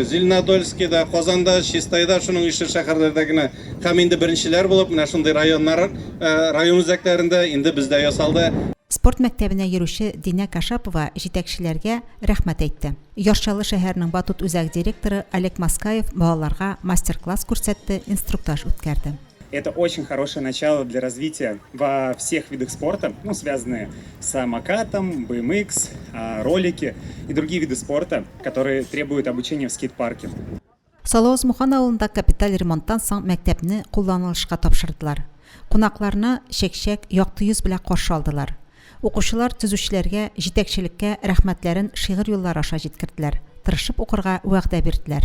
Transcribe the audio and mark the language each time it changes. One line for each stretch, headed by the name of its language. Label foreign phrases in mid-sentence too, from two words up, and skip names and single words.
Tatar: Зеленодольскида, Казанда, Чистайда шуның ише шәһәрләрдә генә һәм инде беренчеләр булып менә шундый районнар, район үзәкләрендә инде бездә ясалды. Спорт мәктәбенә йөрүче Динә Кашапова җитәкчеләргә рәхмәт әйтте. Ярчалы шәһәрнең Батут үзәк директоры Олег Маскаев балаларга мастер-класс күрсәтте, инструктаж үткәрде.
Russian: Это очень хорошее начало для развития во всех видах спорта, связанные с самокатом, BMX, ролики и другие виды спорта, которые требуют обучения в скейт-парке.
Tatar: Салоз Мухан авылында капиталь ремонттан соң мәктәпне кулланылышка тапшырдылар. Кунакларны шәкшәк, якты йөз белән каршы алдылар. Укучылар төзүчеләргә, җитәкчелеккә рәхмәтләрен шигырь юллары аша җиткерделәр. Тырышып укырга вәгъдә бирделәр.